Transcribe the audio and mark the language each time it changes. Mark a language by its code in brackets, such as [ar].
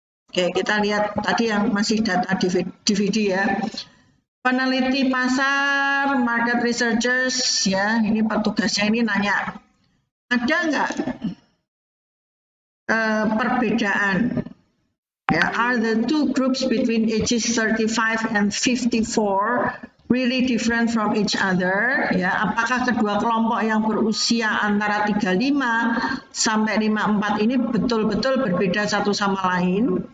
[id] Oke, kita lihat tadi yang masih data DVD ya. Peneliti pasar, market researchers ya, ini petugasnya ini nanya, ada nggak perbedaan? [en] Ya, are the two groups between ages 35 and 54 really different from each other? [id] Ya, apakah kedua kelompok yang berusia antara 35 sampai 54 ini betul-betul berbeda satu sama lain?